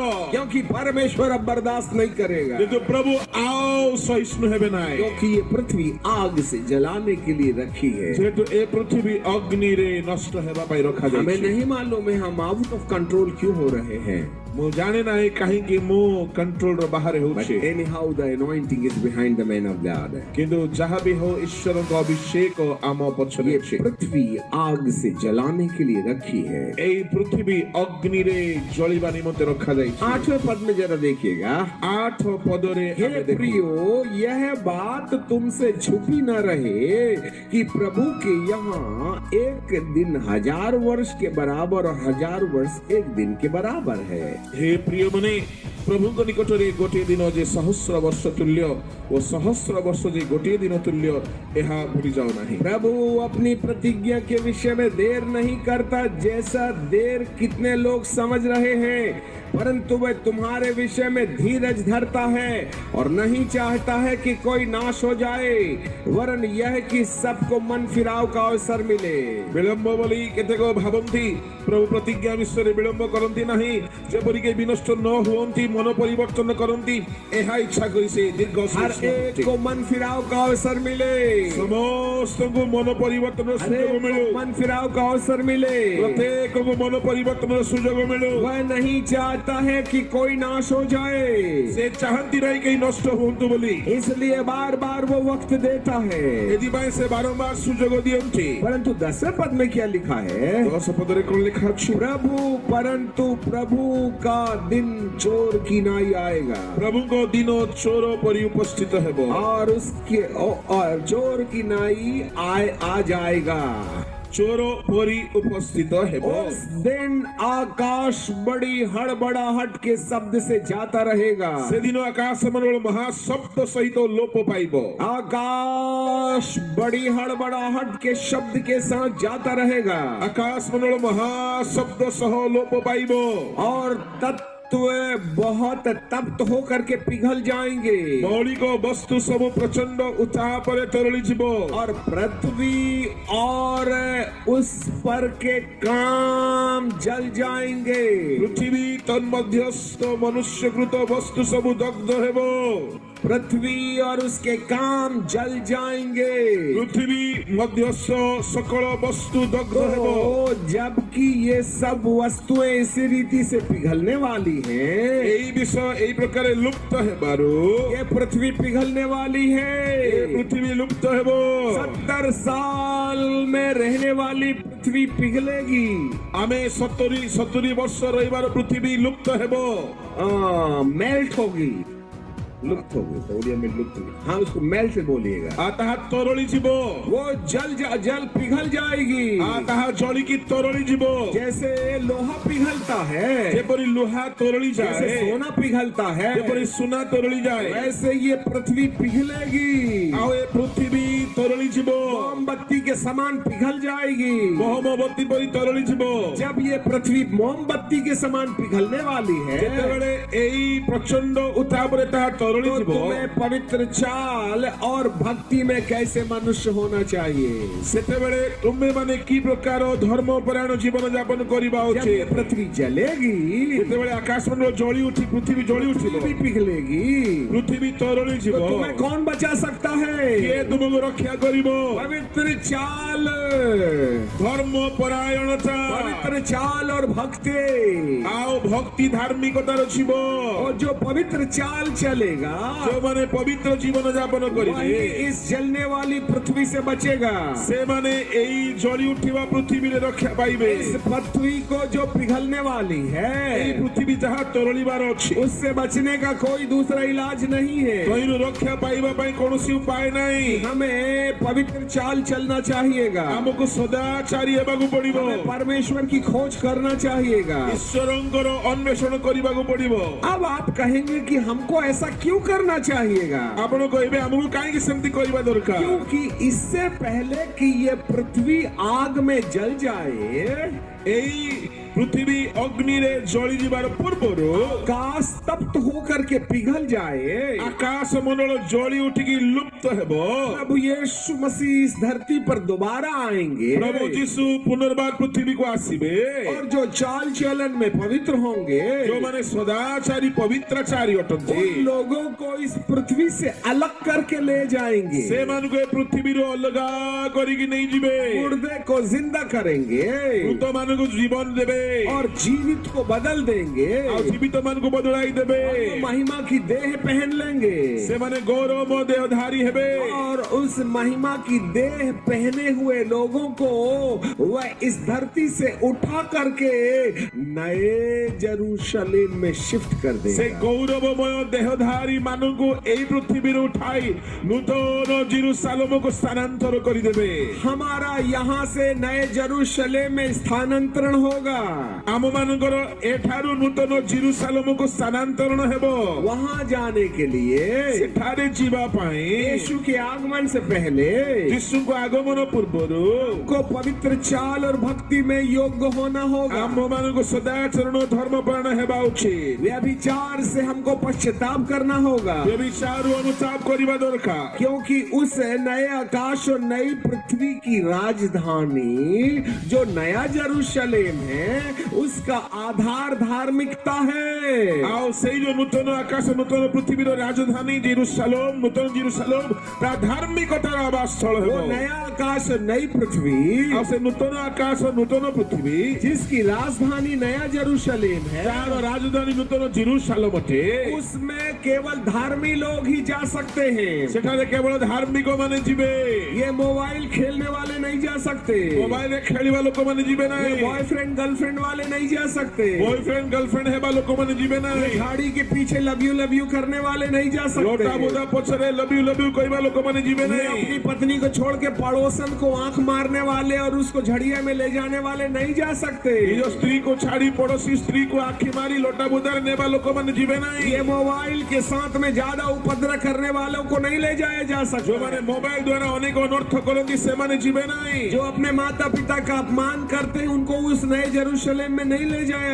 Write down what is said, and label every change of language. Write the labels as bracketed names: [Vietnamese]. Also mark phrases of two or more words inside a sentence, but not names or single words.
[Hindi] क्योंकि परमेश्वर अब बर्दाश्त नहीं करेगा। [Odia] ତ ପ୍ରଭୁ ଆଉ ସହିଷ୍ଣୁ ହେବେ ନା। [Hindi] क्योंकि ये पृथ्वी आग से जलाने के लिए रखी है। [Odia] ଯେତୁ ଏ ପୃଥିବୀ ଅଗ୍ନି ରେ ନଷ୍ଟ ହେବା ପାଇଁ ରଖା ଯାଏ। [Hindi] हमें नहीं मालूम है हम [English] out of control [Hindi] क्यों हो रहे हैं। [Odia] ମୁ ଜାଣେ ନା କହିଁ କି ମୁ କଣ୍ଟ୍ରୋଲ ରୁ ବାହାର ହେଉଛି। [English] Anyhow the anointing is behind the man of God. [Odia] କିନ୍ତୁ ଯାହା ବି ହଉ ଈଶ୍ୱରଙ୍କ ଅଭିଷେକ ଆମ ପଛରେ [Hindi] ये [Odia] ଅଛି। [Hindi] पृथ्वी आग से जलाने के लिए रखी है। [Odia] ଏଇ ପୃଥିବୀ ଅଗ୍ନିରେ ଜଳିବା ନିମନ୍ତେ ରଖାଯାଇଛି। [Hindi] 8वें पद में जरा देखिएगा। [Odia] 8 ପଦରେ [Hindi] हे [Odia] ଆମେ ଦେଖୁ [Hindi] प्रियो, यह बात तुमसे छुपी न रहे कि प्रभु के यहाँ एक दिन 1000 वर्ष के बराबर और 1000 वर्ष एक दिन के बराबर है। [Odia] हे ପ୍ରିୟ ମାନେ ପ୍ରଭୁଙ୍କ ନିକଟରେ ଗୋଟିଏ ଦିନ ଯେ ସହସ୍ର ବର୍ଷ ତୁଲ୍ୟ ଓ ସହସ୍ର ବର୍ଷ ଯେ ଗୋଟିଏ ଦିନ ତୁଲ୍ୟ ଏହା ଭୁଲି ଯାଉ ନାହିଁ। [Hindi] प्रभु अपनी प्रतिज्ञा के विषय में देर नहीं करता, जैसा देर कितने लोग समझ रहे हैं, परंतु वह तुम्हारे विषय में धीरज धरता है और नहीं चाहता है कि कोई नाश हो जाए, वरन यह कि सबको मन फिराव का अवसर मिले। [Odia] ବିଳମ୍ବ ବୋଲି କେତେକ ଭାବନ୍ତି, ପ୍ରଭୁ ପ୍ରତିଜ୍ଞା ବିଷୟରେ ବିଳମ୍ବ କରନ୍ତି ନାହିଁ, ଯେପରିକି ବିନଷ୍ଟ ନ ହୁଅନ୍ତି, ମନ ପରିବର୍ତ୍ତନ କରନ୍ତି, ଏହା ଇଚ୍ଛା କରି ସେ ଦୀର୍ଘ [Hindi] हर एक को मन फिराव का अवसर मिले, [Odia] ସମସ୍ତଙ୍କୁ ମନ ପରିବର୍ତ୍ତନର [Hindi] हर [Odia] ସୁଯୋଗ [Hindi] एक [Odia] ମିଳୁ, [Hindi] को मन फिराव का अवसर मिले। [Odia] ପ୍ରତ୍ୟେକଙ୍କୁ ମନ ପରିବର୍ତ୍ତନର ସୁଯୋଗ ମିଳୁ। [Hindi] वह नहीं चाहता है कि कोई नाश हो जाए, [Odia] ସେ ଚାହାନ୍ତି ନାହିଁ କେହି ନଷ୍ଟ ହୁଅନ୍ତୁ ବୋଲି, [Hindi] इसलिए बार बार वो वक्त देता है। [Odia] ଏଥିପାଇଁ ସେ ବାରମ୍ବାର ସୁଯୋଗ ଦିଅନ୍ତି। [Hindi] परंतु 10वें पद में क्या लिखा है? [Odia] 10 ପଦରେ କଣ ଲେଖା ଅଛି? [Hindi] परंतु प्रभु का दिन चोर की नाई आएगा [Odia] ପ୍ରଭୁଙ୍କ ଦିନ ଚୋର ପରି ଉପସ୍ଥିତ ହେବ, [Hindi] और चोर की नाई आ जाएगा। [Odia] ଚୋର ପରି ଉପସ୍ଥିତ ହେବ। [Hindi] उस दिन आकाश बड़ी हड़बड़ाहट के शब्द से जाता रहेगा। [Odia] ସେଦିନ ଆକାଶ ମଣ୍ଡଳ ମହାଶବ୍ଦ ସହିତ ଲୋପ ପାଇବ। [Hindi] आकाश बड़ी हड़बड़ाहट के शब्द के साथ जाता रहेगा [Odia] ଆକାଶ ମଣ୍ଡଳ ମହାଶବ୍ଦ ସହ ଲୋପ ପାଇବ। [Hindi] और तत्व बहुत तप्त होकर के पिघल जाएंगे [Odia] ମୌଳିକ ବସ୍ତୁ ସବୁ ପ୍ରଚଣ୍ଡ ଉତ୍ତାପରେ ତରଳି ଯିବ। [Hindi] और पृथ्वी और उस पर के काम जल जाएंगे। [Odia] ପୃଥିବୀ ତନ୍ମଧ୍ୟସ୍ଥ ମନୁଷ୍ୟକୃତ ବସ୍ତୁ ସବୁ ଦଗ୍ଧ ହେବ। [Hindi] पृथ्वी और उसके काम जल जाएंगे। [Odia] ପୃଥିବୀ ମଧ୍ୟସ୍ଥ सकଳ ବସ୍ତୁ ଦଗ୍ଧ ହେବ। [Hindi] तो जबकि ये सब वस्तुएं इसी रीति से पिघलने वाली हैं, [Odia] ଏହି ବିଷୟ ଏହି ପ୍ରକାର ଲୁପ୍ତ ହେବାରୁ [Hindi] ये पृथ्वी पिघलने वाली [Odia] ଏ [Hindi] है। [Odia] ପୃଥିବୀ ଲୁପ୍ତ ହେବ। [Hindi] 70 साल में रहने वाली पृथ्वी पिघलेगी। [Odia] ଆମେ 70 ବର୍ଷ ରହିବାର ପୃଥିବୀ ଲୁପ୍ତ ହେବ। [Hindi] मेल्ट होगी, लुप्त होगी, तो उड़िया में लुप्त होगी। हाँ, उसको मेल्ट से बोलिएगा। [Odia] ତାହା ତରଳି ଯିବ। [Hindi] वो जल पिघल जाएगी। [Odia] ତାହା ଜଳିକି ତରଳି ଯିବ। [Hindi] जैसे लोहा पिघलता है, [Odia] ଯେପରି ଲୁହା ତରଳି [Hindi] जैसे [Odia] ଯାଏ, [Hindi] सोना पिघलता है, [Odia] ଯେପରି ସୁନା ତରଳି ଯାଏ, [Hindi] वैसे ये पृथ्वी पिघलेगी। [Odia] ଆଉ ଏ ପୃଥିବୀ ତରଳି ଯିବ। [Hindi] मोमबत्ती के समान पिघल जाएगी। [Odia] ମହମବତୀ ପରି ତରଳି ଯିବ। [Hindi] जब ये पृथ्वी मोमबत्ती के समान पिघलने वाली है, [Odia] ଯେତେବେଳେ ଏଇ ପ୍ରଚଣ୍ଡ ଉତ୍ତାପରେ ତାହା ତରଳି [Hindi] तो [Odia] ଯିବ, [Hindi] तुम्हें पवित्र चाल और भक्ति में कैसे मनुष्य होना चाहिए। [Odia] ସେତେବେଳେ ତୁମେ ମାନେ କି ପ୍ରକାର ଧର୍ମପରାୟଣ ଜୀବନ ଯାପନ କରିବା [Hindi] जब ये [Odia] ଉଚିତ। [Hindi] पृथ्वी जलेगी, [Odia] ଯେତେବେଳେ ଆକାଶ ମଣ୍ଡଳ ଜଳି ଉଠି ପୃଥିବୀ ଜଳି ଉଠିବ, [Hindi] पृथ्वी पिघलेगी, [Odia] ପୃଥିବୀ ତରଳି [Hindi] तो [Odia] ଯିବ, [Hindi] तुम्हें कौन बचा सकता है? [Odia] କିଏ ତୁମକୁ ରକ୍ଷା କରିବ? [Hindi] पवित्र चाल, [Odia] ଧର୍ମପରାୟଣତା [Hindi] पवित्र चाल और भक्ति। [Odia] ଆଉ ଭକ୍ତି ଧାର୍ମିକତାର ଜୀବ। [Hindi] और जो पवित्र चाल चलेगा, [Odia] ଯେଉଁମାନେ ପବିତ୍ର ଜୀବନ ଯାପନ କରିବେ, [Hindi] वही इस जलने वाली पृथ्वी से बचेगा। [Odia] ସେମାନେ ଏଇ ଜଳି ଉଠିବା ପୃଥିବୀରେ ରକ୍ଷା ପାଇବେ। [Hindi] इस पृथ्वी को जो पिघलने वाली [Odia] ଏଇ [Hindi] है, [Odia] ପୃଥିବୀ ଯାହା ତରଳିବାର ଅଛି, [Hindi] उससे बचने का कोई दूसरा इलाज नहीं है। [Odia] ତହିଁରୁ ରକ୍ଷା ପାଇବା ପାଇଁ କୌଣସି ଉପାୟ ନାହିଁ। [Hindi] हमें पवित्र चाल चलना चाहिएगा। [Odia] ଆମକୁ ସଦାଚାରୀ ହେବାକୁ ପଡିବ। [Hindi] हमें परमेश्वर की खोज करना चाहिएगा। [Odia] ଈଶ୍ୱରଙ୍କର ଅନ୍ୱେଷଣ କରିବାକୁ ପଡିବ। [Hindi] अब आप कहेंगे कि हमको ऐसा क्यों करना चाहिएगा? [Odia] ଆପଣ କହିବେ ଆମକୁ କାହିଁକି ସେମିତି କରିବା ଦରକାର? [Hindi] क्योंकि इससे पहले कि ये पृथ्वी आग में जल जाए, [Odia] ଏଇ ପୃଥିବୀ ଅଗ୍ନିରେ ଜଳି ଯିବାର ପୂର୍ବରୁ [Hindi] आकाश तप्त होकर के पिघल जाए, [Odia] ଆକାଶ ମଣ୍ଡଳ ଜଳି ଉଠିକି ଲୁପ୍ତ ହେବ। [Hindi] प्रभु यीशु मसीह इस धरती पर दोबारा आएंगे [Odia] ପ୍ରଭୁ ଯୀଶୁ ପୁନର୍ବାର ପୃଥିବୀକୁ ଆସିବେ। [Hindi] और जो चाल चलन में पवित्र होंगे, [Odia] ଯେଉଁମାନେ ସଦାଚାରୀ ପବିତ୍ରାଚାରୀ ଅଟନ୍ତି, [Hindi] उन लोगों को इस पृथ्वी से अलग करके ले जाएंगे। [Odia] ସେମାନଙ୍କୁ ଏ ପୃଥିବୀରୁ ଅଲଗା କରିକି ନେଇଯିବେ। [Hindi] मुर्दे को जिंदा करेंगे [Odia] ମୃତମାନଙ୍କୁ ଜୀବନ ଦେବେ। [Hindi] और जीवित को बदल देंगे [Odia] ଆଉ ଜୀବିତ ମାନଙ୍କୁ ବଦଳାଇ ଦେବେ [Hindi] वो महिमा की देह पहन लेंगे [Odia] ସେମାନେ ଗୌରବ ଦେହଧାରୀ ହେବେ [Hindi] और उस महिमा की देह पहने हुए लोगों को वह इस धरती से उठा करके नए जेरूशलेम में शिफ्ट कर [Odia] ସେ [Hindi] देगा [Odia] ଗୌରବମୟ ଦେହଧାରୀ ମାନଙ୍କୁ ଏଇ ପୃଥିବୀରୁ ଉଠାଇ ନୂତନ ଜେରୁସାଲେମକୁ ସ୍ଥାନାନ୍ତର କରିଦେବେ [Hindi] हमारा यहाँ से नए जेरूशलेम में स्थानांतरण होगा [Odia] ଆମ ମାନଙ୍କର ଏଠାରୁ ନୂତନ ଜେରୁସାଲେମକୁ ସ୍ଥାନାନ୍ତରଣ ହେବ [Hindi] वहाँ जाने के लिए [Odia] ସେଠାରେ ଯିବା ପାଇଁ [Hindi] यीशु के आगमन से पहले [Odia] ଯୀଶୁଙ୍କ ଆଗମନ ପୂର୍ବରୁ [Hindi] को पवित्र चाल और भक्ति में योग्य होना होगा [Odia] ଆମ ମାନଙ୍କୁ ସଦାଚରଣ ଧର୍ମପରାୟଣ ହେବା ଉଚିତ [Hindi] व्यभिचार से हमको पश्चाताप करना होगा [Odia] ବ୍ୟଭିଚାରରୁ ଅନୁତାପ କରିବା ଦରକାର [Hindi] क्योंकि उस नए आकाश और नई पृथ्वी की राजधानी जो नया जेरूशलेम है उसका आधार धार्मिकता है [Odia] ଆଉ ସେଇ ଯୋଉ ନୂତନ ଆକାଶ ନୂତନ ପୃଥିବୀର ରାଜଧାନୀ ଜେରୁସାଲେମ ନୂତନ ଜେରୁସାଲେମ ତା ଧାର୍ମିକତାର ଆବାସସ୍ଥଳ ହେବ [Hindi] वो नया आकाश और नई पृथ्वी [Odia] ଆଉ ସେ ନୂତନ ଆକାଶ ନୂତନ ପୃଥିବୀ [Hindi] जिसकी राजधानी नया जेरूशलेम है [Odia] ତାର ରାଜଧାନୀ ନୂତନ ଜେରୁସାଲେମ ଅଟେ [Hindi] उसमें केवल धार्मी लोग ही जा सकते हैं [Odia] ସେଠାରେ କେବଳ ଧାର୍ମିକ ମାନେ ଯିବେ [Hindi] ये मोबाइल खेलने वाले नहीं जा सकते [Odia] ମୋବାଇଲରେ ଖେଳିବା ଲୋକମାନେ ଯିବେ [Hindi] ये [Odia] ନାହିଁ [English] boyfriend girlfriend [Hindi] वाले नहीं जा सकते [English] boyfriend girlfriend [Odia] ହେବା ଲୋକମାନେ ଯିବେ ନାହିଁ [Hindi] गाड़ी के पीछे [English] love you [Hindi] करने वाले नहीं जा सकते [Odia] ଲୋଟା ବୋଦା ପଛରେ [English] love you [Odia] କହିବା ଲୋକମାନେ ଯିବେ [Hindi] ये [Odia] ନାହିଁ [Hindi] अपनी पत्नी को छोड़ के पड़ोसन को आंख मारने वाले और उसको झड़िया में ले जाने वाले नहीं जा सकते [Odia] ନିଜ ସ୍ତ୍ରୀକୁ ଛାଡି ପଡୋଶୀ ସ୍ତ୍ରୀକୁ ଆଖି ମାରି ଲୋଟା ବୋଦାରେ ନେବା ଲୋକମାନେ ଯିବେ ନାହିଁ [Hindi] ये मोबाइल के साथ में ज्यादा उपद्रव करने वालों को नहीं ले जाया जा सकता [Odia] ଯୋଉମାନେ ମୋବାଇଲ ଦ୍ଵାରା ଅନେକ ଅନର୍ଥ କରନ୍ତି ସେମାନେ ଯିବେ ନାହିଁ [Hindi] जो अपने माता पिता का अपमान करते हैं उनको उस नए जेरूशलेम में नहीं ले जाया